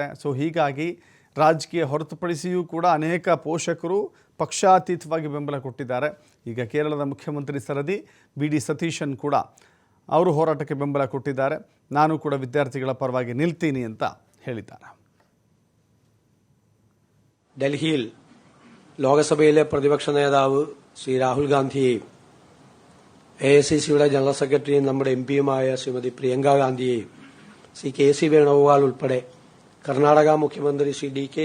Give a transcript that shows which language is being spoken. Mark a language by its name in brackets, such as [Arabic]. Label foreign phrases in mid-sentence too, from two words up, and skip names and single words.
[Kannada] ಸೊ ಹೀಗಾಗಿ ರಾಜಕೀಯ ಹೊರತುಪಡಿಸಿಯೂ ಕೂಡ ಅನೇಕ ಪೋಷಕರು ಪಕ್ಷಾತೀತವಾಗಿ ಬೆಂಬಲ ಕೊಟ್ಟಿದ್ದಾರೆ. ಈಗ ಕೇರಳದ ಮುಖ್ಯಮಂತ್ರಿ ಸರದಿ ವಿ.ಡಿ. ಸತೀಶನ್ ಕೂಡ ಅವರು ಹೋರಾಟಕ್ಕೆ ಬೆಂಬಲ ಕೊಟ್ಟಿದ್ದಾರೆ. ನಾನು ಕೂಡ ವಿದ್ಯಾರ್ಥಿಗಳ ಪರವಾಗಿ ನಿಲ್ತೀನಿ ಅಂತ ಹೇಳಿದ್ದಾರೆ. [Malayalam] ഡൽഹിയിൽ ലോകസഭയിലെ പ്രതിപക്ഷ നേതാവ് ശ്രീ രാഹുൽ ഗാന്ധിയെയും എ.ഐ.സി.സിയുടെ [English] general secretaryയും [Malayalam] നമ്മുടെ എംപിയുമായ ശ്രീമതി പ്രിയങ്ക ഗാന്ധിയെയും ശ്രീ കെ.സി. വേണുഗോപാൽ ഉൾപ്പെടെ കർണാടക മുഖ്യമന്ത്രി ശ്രീ ഡി.കെ.